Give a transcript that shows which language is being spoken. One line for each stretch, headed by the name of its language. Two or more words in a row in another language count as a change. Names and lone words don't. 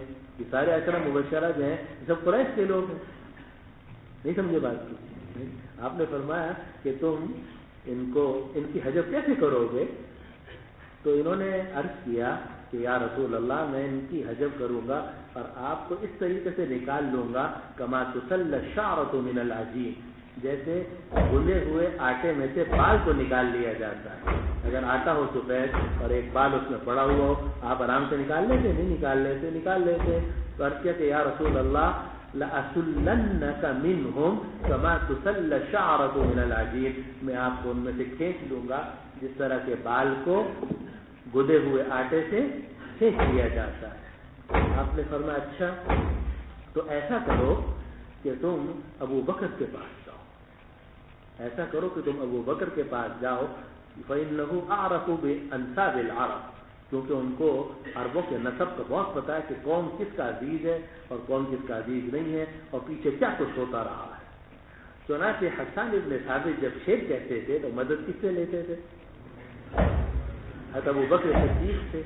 Urdu: یہ سارے عشرہ مبشرہ جو ہیں یہ سب قریش کے لوگ ہیں. نہیں سمجھے بات کی؟ آپ نے فرمایا کہ تم ان کی حجب کیسے کرو گے؟ تو انہوں نے عرض کیا کہ
Arabic: یا رسول اللہ
Urdu: میں ان کی حجب کروں گا اور آپ کو اس طریقے سے نکال لوں گا
Arabic: کما تسل الشعرۃ من العجین،
Urdu: جیسے گلے ہوئے آٹے میں سے بال کو نکال لیا جاتا ہے. اگر آٹا ہو سفید اور ایک بال اس میں پڑا ہوا ہو آپ آرام سے نکال لیتے؟ نہیں نکال لیتے. نکال لیتے. تو عرض کیا کہ
Arabic: یا رسول اللہ لأسلنک منہم کما تسل الشعرۃ من العجین،
Urdu: میں آپ کو ان میں سے کھینچ لوں گا جس طرح کے بال کو گدے ہوئے آٹے سے کھینچ لیا جاتا ہے. آپ نے فرمایا اچھا تو ایسا کرو کہ تم ابو بکر کے پاس جاؤ، ایسا کرو کہ تم ابو بکر کے پاس جاؤ.
Arabic: فإنه أعرف بأنساب العرب،
Urdu: کیونکہ ان کو عربوں کے نسب کا بہت پتہ ہے کہ کون کس کا عزیز ہے اور کون کس کا عزیز نہیں ہے اور پیچھے کیا کچھ ہوتا رہا ہے. چنانچہ حسان بن ثابت جب شعر کہتے تھے تو مدد کس سے لیتے تھے؟ حضرت ابو بکر صدیق سے.